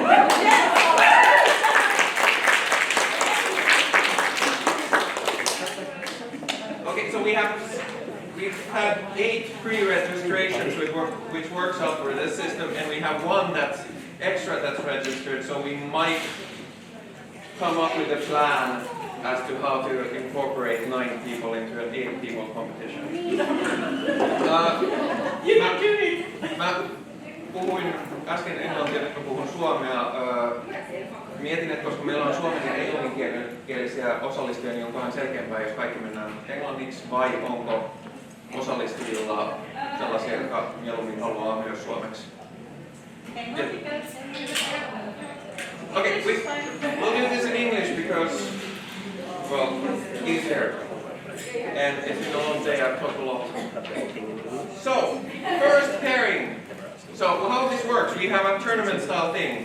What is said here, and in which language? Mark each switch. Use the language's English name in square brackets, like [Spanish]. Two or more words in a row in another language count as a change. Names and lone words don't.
[English] Okay, so we've had 8 pre-registrations which works out for this system, and we have one that's extra that's registered, so we might come up with a plan as to how to incorporate 9 people into an 8 people competition. [Finnish] Mä puhuin äsken englantia, nyt mä puhun suomea. Mietin, että koska meillä on suomen ja englanninkielisiä osallistujia, niin on vähän selkeämpää, jos kaikki mennään englanniksi, vai onko osallistujilla sellaisia, jotka mieluummin haluaa myös suomeksi? [English] Okay, we'll do this in English because, well, easier. And if you don't say I've talked a lot. So, first pairing. So how this works, we have a tournament style thing.